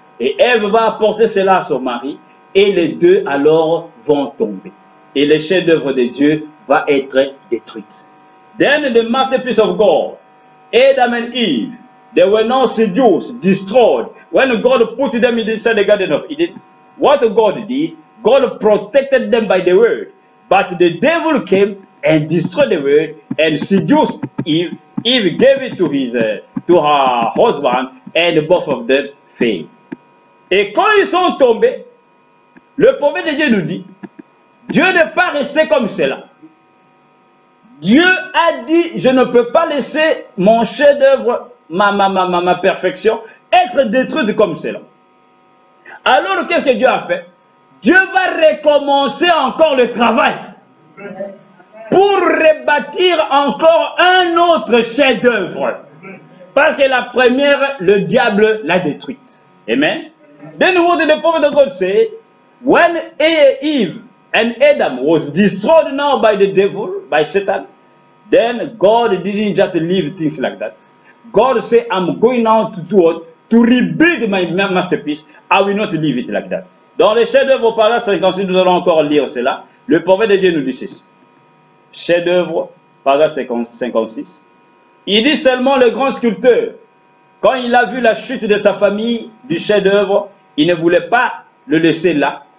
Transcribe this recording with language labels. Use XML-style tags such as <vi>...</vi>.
<fr>Et Ève va apporter cela à son mari et les deux alors vont tomber. et le chef-d'œuvre de Dieu va être détruit.</fr> <en>Then the masterpiece of God, Adam and Eve, they were now seduced, destroyed. When God put them inside the Garden of Eden, what God did, God protected them by the word. But the devil came and destroyed the word and seduced Eve. Eve gave it to her husband and both of them failed.</en> <fr>Et quand ils sont tombés, le prophète de Dieu nous dit, Dieu n'est pas resté comme cela. Dieu a dit, je ne peux pas laisser mon chef-d'œuvre, ma perfection, être détruite comme cela. Alors, qu'est-ce que Dieu a fait? Dieu va recommencer encore le travail pour rebâtir encore un autre chef-d'œuvre. Parce que la première, le diable l'a détruite. Amen.</fr> <en>Then what did the prophet of God say? When Eve and Adam was destroyed now by the devil, by Satan, then God didn't just leave things like that. God said, I'm going now to do what? To rebuild my masterpiece. I will not leave it like that.</en> <fr>Dans les chefs-d'œuvre au paragraphe 56, nous allons encore lire cela. Le prophète de Dieu nous dit ceci. Chef-d'œuvre, paragraphe 56. Il dit seulement le grand sculpteur, quand il a vu la chute de sa famille, du chef-d'œuvre, il ne voulait pas le laisser là.</fr>